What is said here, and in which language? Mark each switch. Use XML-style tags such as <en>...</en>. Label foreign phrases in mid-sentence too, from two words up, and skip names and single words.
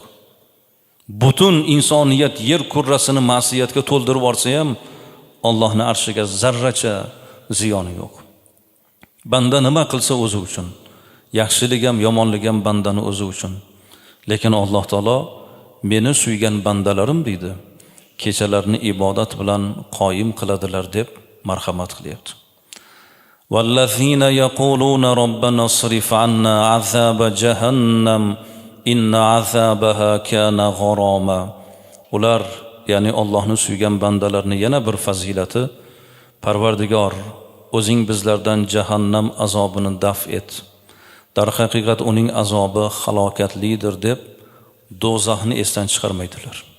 <uz>Butun insoniyat yer kurrasini ma'siyatga to'ldirib olsa ham Allohning arshiga zarracha ziyoni yo'q. Banda nima qilsa o'zi uchun, yaxshilik ham yomonlik ham bandani o'zi uchun. Lekin Alloh taolo meni suygan bandalarim deydi, kechalarni ibodat bilan qoyim qiladilar deb marhamat qilyapti.</uz> <ar>وَالَّذِينَ يَقُولُونَ رَبَّنَا اصْرِفْ عَنَّا عَذَابَ جَهَنَّمَ إِنَّ عَذَابَهَا كَانَ غَرَامًا.</ar> <uz>Ular, ya'ni Allohni suygan bandalarni yana bir fazilati, Parvardigor, o'zing bizlardan jahannam azobini daf et. Darhaqiqat uning azobi halokatlidir deb do'zaxni esdan chiqarmaydilar.</uz>